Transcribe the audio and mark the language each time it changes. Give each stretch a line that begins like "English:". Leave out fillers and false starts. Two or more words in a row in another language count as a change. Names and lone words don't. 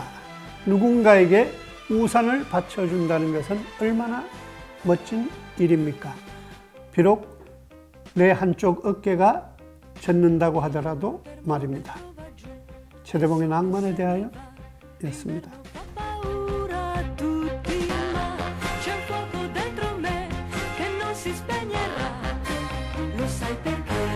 Korean: 누군가에게 우산을 받쳐준다는 것은 얼마나 멋진 일입니까? 비록 내 한쪽 어깨가 젖는다고 하더라도 말입니다. 최대봉의 낭만에 대하여 였습니다.
Italian: C'è un fuoco dentro me che non si spegnerà, lo sai perché?